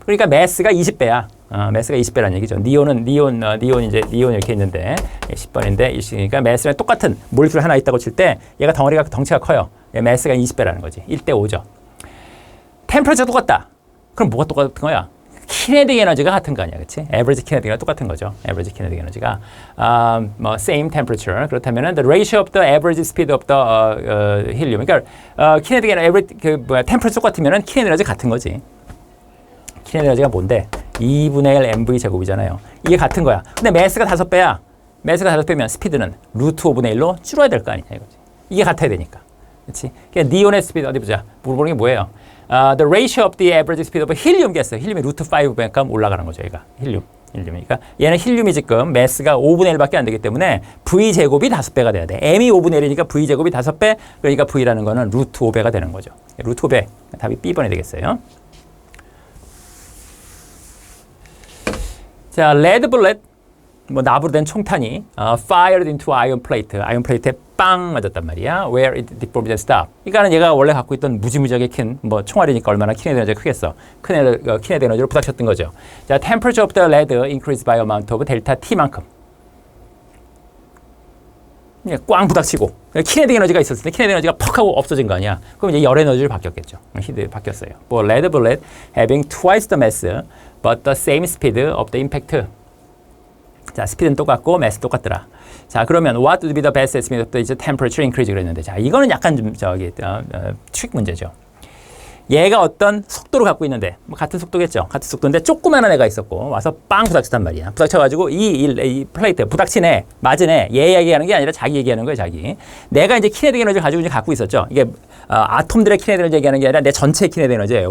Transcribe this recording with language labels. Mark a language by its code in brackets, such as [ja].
[ko] 그러니까 mass가 20배야. 매스가 20배라는 얘기죠. 니온 이렇게 있는데 10번인데 그러니까 매스랑 똑같은 몰리큘 하나 있다고 칠 때 얘가 덩치가 커요. 매스가 20배라는 거지. 1대 5죠. 템퍼처가 똑같다. 그럼 뭐가 똑같은 거야? kinetic 에너지가 같은 거 아니야, 그렇지? average kinetic이랑 똑같은 거죠. [en] average kinetic [ko] 에너지가 뭐 [en] same temperature [ko] 그렇다면은 [en] the ratio of the average speed of the helium. [ko] 그러니까 kinetic 에너지 temperature 똑같으면은 kinetic 에너지 같은 거지. kinetic 에너지가 뭔데? 2분의 1 mv 제곱이잖아요. 이게 같은 거야. 근데 mass가 5배야. mass가 5배면 스피드는 루트 5분의 1로 줄어야 될 거 아니냐 이거지. 이게 같아야 되니까. 그렇지? 그러니까 니온의 스피드 어디 보자. 물어보는 게 뭐예요? [en] The ratio of the average speed of helium gas. [ko] 힐륨이 루트 5배니까 올라가는 거죠. 얘가 힐륨. 그러니까 얘는 힐륨이 지금 매스가 5분의 1밖에 안 되기 때문에 V 제곱이 5배가 돼야 돼. M이 5분의 1이니까 V 제곱이 5배. 그러니까 V라는 거는 루트 5배가 되는 거죠. 루트 5배. 답이 B번이 되겠어요. 자, 레드 블렛. 뭐 나부로 된 총탄이 [en] fired into iron plate. [ko] 아이언 플레이트에 빵 맞았단 말이야. [en] Where it deformed and stopped. [ko] 그러니까는 얘가 원래 갖고 있던 무지무지하게 큰 뭐 총알이니까 얼마나 키네틱 에너지가 크겠어. 키네틱 에너지로 부닥쳤던 거죠. [en] 자, temperature of the lead increased by amount of [ko] 델타 T만큼. 꽝 부닥치고 키네틱 에너지가 있었을 때 키네틱 에너지가 퍽 하고 없어진 거 아니야. 그럼 이제 열 에너지로 바뀌었겠죠. 히드 바뀌었어요. [en] 뭐 lead bullet having twice the mass but the same speed of the impact. [ko] 자, 스피드는 똑같고 매스 똑같더라. [en] 자, 그러면 what would be the best estimate of the temperature increase [ko] 그랬는데, 자, 이거는 약간 좀 트릭 문제죠. 얘가 어떤 속도를 갖고 있는데, 뭐 같은 속도겠죠. 같은 속도인데 조그마한 애가 있었고 와서 빵 부닥쳤단 말이야. 부닥쳐가지고 이 플레이트 부닥친 애, 맞은 애, 얘 얘기하는 게 아니라 자기 얘기하는 거예요, 자기. 내가 이제 키네틱 에너지를 가지고 이제 갖고 있었죠. 이게 아톰들의 키네틱 에너지 얘기하는 게 아니라 내 전체 키네틱 에너지예요.